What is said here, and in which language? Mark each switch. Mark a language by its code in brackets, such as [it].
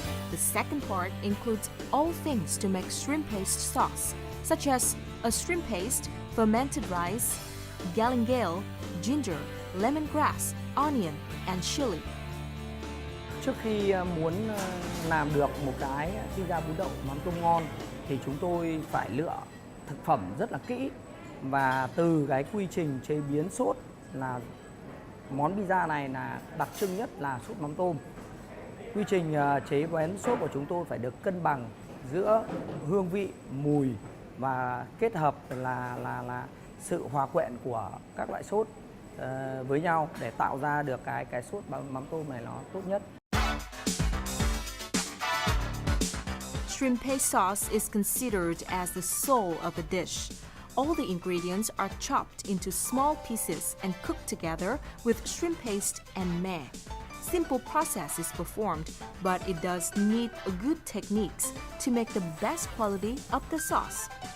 [en] The second part includes all things to make shrimp paste sauce, such as a shrimp paste, fermented rice, galangal, ginger, lemongrass, onion, and chili. [vi] Trước khi muốn làm được một cái pizza bún đậu mắm tôm ngon thì chúng tôi phải lựa thực phẩm rất là kỹ, và từ cái quy trình chế biến sốt là món pizza này là đặc trưng nhất là sốt mắm tôm. Quy trình chế biến sốt của chúng tôi phải được cân bằng giữa hương vị, mùi và kết hợp là sự hòa quyện của các loại sốt với nhau để tạo ra được cái sốt mắm tôm này nó tốt nhất. [en] Shrimp paste sauce is considered as the soul of the dish. All the ingredients are chopped into small pieces and cooked together with shrimp paste and mè. Simple process is performed, but it does need a good techniques to make the best quality of the sauce.